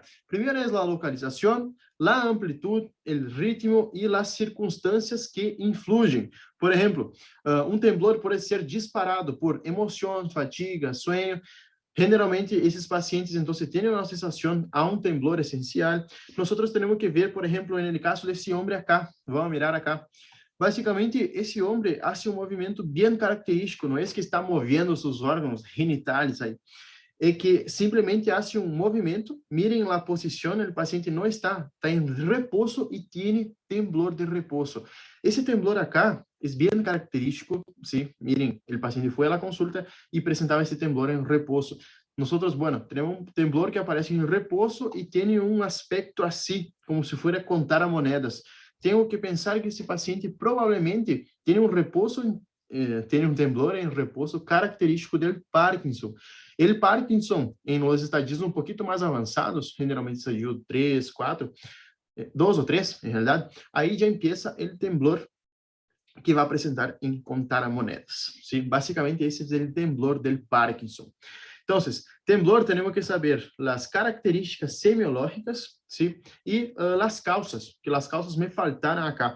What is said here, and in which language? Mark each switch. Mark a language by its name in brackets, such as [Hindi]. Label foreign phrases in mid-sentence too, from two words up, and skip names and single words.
[Portuguese] Primeiro é a localização, a amplitude, o ritmo e as circunstâncias que influem. Por exemplo, temblor pode ser disparado por emoção, fatiga, sonho. Generalmente, esses pacientes, então, se têm uma sensação a temblor essencial. Nós temos que ver, por exemplo, no caso desse homem acá. [Spanish] Vamos mirar acá. [Portuguese] Basicamente, esse homem faz movimento bem característico, não é que está movendo seus órgãos genitais aí. É que simplesmente faz movimento, mirem a posição, o paciente não está em repouso e tem temblor de repouso. Esse [Spanish] temblor acá [Portuguese] é bem característico, sim, mirem, o paciente foi à consulta e apresentava esse temblor em repouso. Nós, bueno, temos temblor que aparece em repouso e tem aspecto assim, como se fosse contar a moedas. Tenho que pensar que esse paciente provavelmente tem repouso, tem temblor em repouso característico do Parkinson. O Parkinson, em [Spanish] los estadios [Portuguese] um pouquinho mais avançados, generalmente estadio 3, 4, 2 ou 3, em realidade, aí já empieza o temblor que vai apresentar em contar a moedas. Sim? Basicamente, esse é o temblor do Parkinson. Então, temblor, temos que saber as características semiológicas, sim, e as causas, que as causas me faltaram acá.